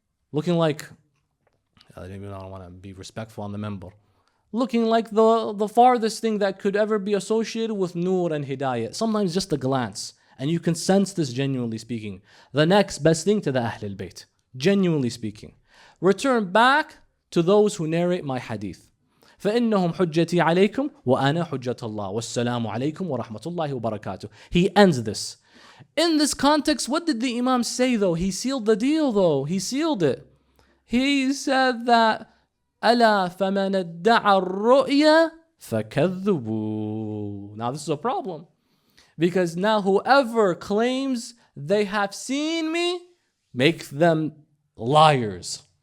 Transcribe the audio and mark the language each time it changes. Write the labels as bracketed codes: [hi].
[en] Looking like, I don't want to be respectful on the member, looking like the farthest thing that could ever be associated with nur and hidayah. Sometimes just a glance. And you can sense this, genuinely speaking. The next best thing to the Ahl al-Bayt, genuinely speaking. Return back to those who narrate my hadith. [ar] فَإِنَّهُمْ حُجَّتِي عَلَيْكُمْ وَأَنَا حُجَّةَ اللَّهِ وَالسَّلَامُ عَلَيْكُمْ وَرَحْمَةُ اللَّهِ وَبَرَكَاتُهُ [en] He ends this. In this context, what did the Imam say though? He sealed the deal though. He sealed it. He said that [ar] أَلَا فَمَنَ ادَّعَى الرُّؤْيَا فَكَذُّبُوا [en] Now this is a problem. Because now whoever claims they have seen me, make them liars.